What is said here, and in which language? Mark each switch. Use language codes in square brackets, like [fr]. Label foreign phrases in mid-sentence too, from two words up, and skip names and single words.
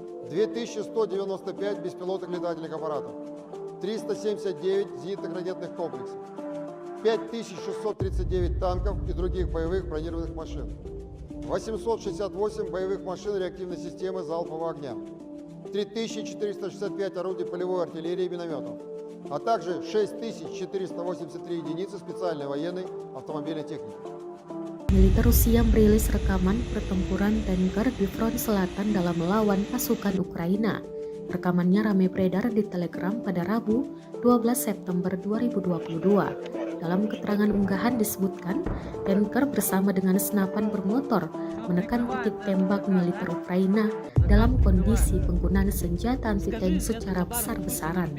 [ru] 2195 беспилотных летательных аппаратов, 379 зенитных ракетных комплексов, 5639 танков и других боевых бронированных машин, 868 боевых машин реактивной системы залпового огня, 3465 орудий полевой артиллерии и минометов, а также 6483 единицы специальной военной автомобильной техники. [id] Militer Rusia merilis rekaman pertempuran tanker di front selatan dalam melawan pasukan Ukraina. Rekamannya ramai beredar di Telegram pada Rabu, 12 September 2022. Dalam keterangan unggahan disebutkan, tanker bersama dengan senapan bermotor menekan titik tembak militer Ukraina dalam kondisi penggunaan senjata anti-tank secara besar-besaran.